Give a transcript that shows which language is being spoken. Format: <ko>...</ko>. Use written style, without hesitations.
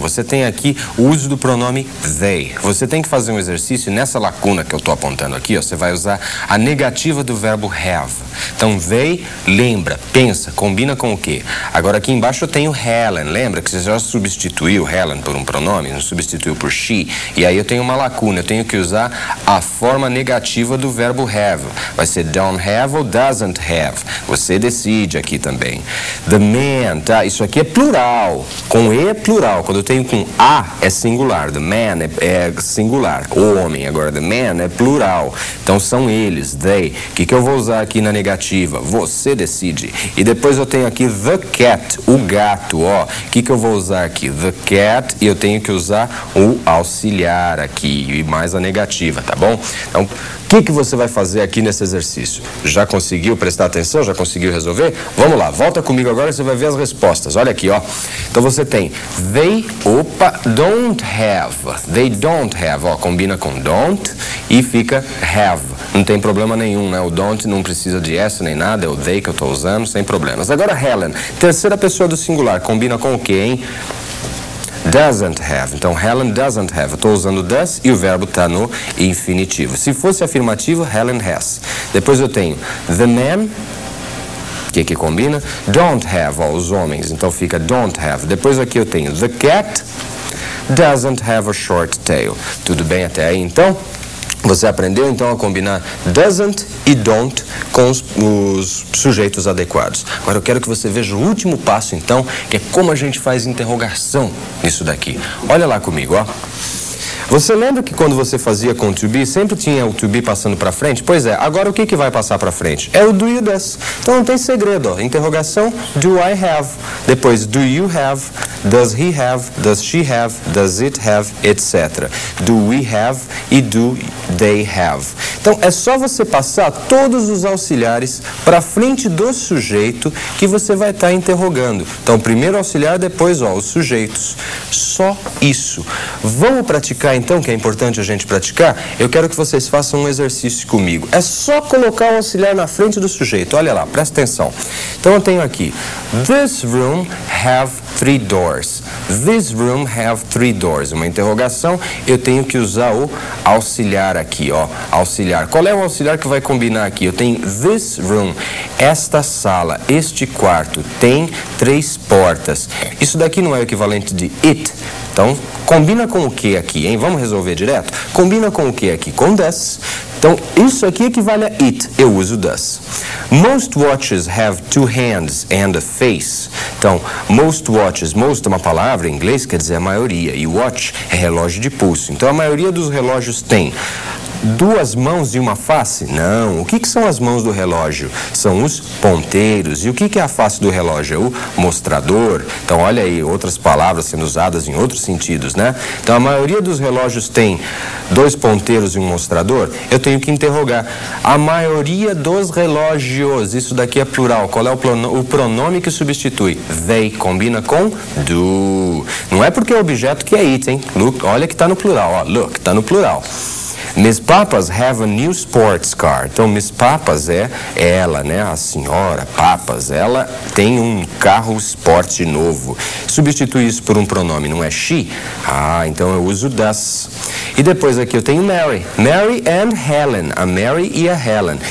<pt>Você tem aqui o uso do pronome they. Você tem que fazer um exercício nessa lacuna que eu estou apontando aqui, ó, você vai usar a negativa do verbo have. Então, they, lembra, pensa, combina com o quê? Agora aqui embaixo eu tenho Helen. Lembra que você já substituiu Helen por um pronome, não substituiu por she. E aí eu tenho uma lacuna, eu tenho que usar a forma negativa do verbo have. Vai ser don't have ou doesn't have. Você decide aqui também. The man, tá? Isso aqui é plural. Com E é plural. Quando eu tenho com A é singular. The man é singular. O homem. Agora the man é plural. Então são eles, they. O que eu vou usar aqui na negativa? Você decide. E depois eu tenho aqui the cat, o gato, ó. O que eu vou usar aqui? The cat, e eu tenho que usar o auxiliar aqui e mais a negativa, tá bom? Então, o que você vai fazer aqui nesse exercício? Já conseguiu prestar atenção? Já conseguiu resolver? Vamos lá, volta comigo agora e você vai ver as respostas. Olha aqui, ó. Então você tem they, don't have. They don't have, ó, combina com don't e fica have. Não tem problema nenhum, né? O don't não precisa de S nem nada, é o they que eu estou usando, sem problemas. Agora Helen, terceira pessoa do singular, combina com o quê, hein? Doesn't have. Então, Helen doesn't have. Eu estou usando does e o verbo está no infinitivo. Se fosse afirmativo, Helen has. Depois eu tenho the man, que combina? Don't have, ó, os homens. Então fica don't have. Depois aqui eu tenho</pt> <en>the cat doesn't have a short tail.</en> <pt>Tudo bem até aí, então? Você aprendeu, então, a combinar doesn't e don't com os sujeitos adequados. Agora eu quero que você veja o último passo, então, que é como a gente faz interrogação nisso daqui. Olha lá comigo, ó. Você lembra que quando você fazia com o to be, sempre tinha o to be passando para frente? Pois é, agora o que vai passar para frente? É o do e o does. Então não tem segredo, ó. Interrogação,</pt> <en>do I have. Depois, do you have, does he have, does she have, does it have, etc. Do we have e do they have.</en> <pt>Então é só você passar todos os auxiliares para frente do sujeito que você vai estar interrogando. Então primeiro auxiliar, depois, ó, os sujeitos. Só isso. Vamos praticar então, que é importante a gente praticar? Eu quero que vocês façam um exercício comigo. É só colocar o auxiliar na frente do sujeito. Olha lá, presta atenção. Então eu tenho aqui,</pt> <en>this room have 3 doors. This room have 3 doors.</en> <pt>Uma interrogação, eu tenho que usar o auxiliar aqui, ó. Auxiliar. Qual é o auxiliar que vai combinar aqui? Eu tenho this room. Esta sala, este quarto, tem 3 portas. Isso daqui não é o equivalente de it. Então, combina com o que aqui, hein? Vamos resolver direto? Combina com o que aqui? Com does. Então, isso aqui equivale a it. Eu uso does.</pt> <en>Most watches have 2 hands and a face.</en> <pt>Então, most watches, most é uma palavra em inglês, quer dizer a maioria. E watch é relógio de pulso. Então, a maioria dos relógios tem 2 mãos e uma face? Não. O que são as mãos do relógio? São os ponteiros. E o que é a face do relógio? É o mostrador. Então, olha aí, outras palavras sendo usadas em outros sentidos, né? Então, a maioria dos relógios tem 2 ponteiros e um mostrador. Eu tenho que interrogar. A maioria dos relógios. Isso daqui é plural. Qual é o pronome que substitui? They combina com do. Não é porque é objeto que é it, hein? Look, olha que está no plural. Ó, look, está no plural.</pt> <en>Miss Papas have a new sports car.</en> <pt>Então, Miss Papas é ela, né? A senhora Papas, ela tem um carro esporte novo. Substitui isso por um pronome, não é she? Ah, então eu uso does. E depois aqui eu tenho Mary. Mary and Helen. A Mary e a Helen.</pt>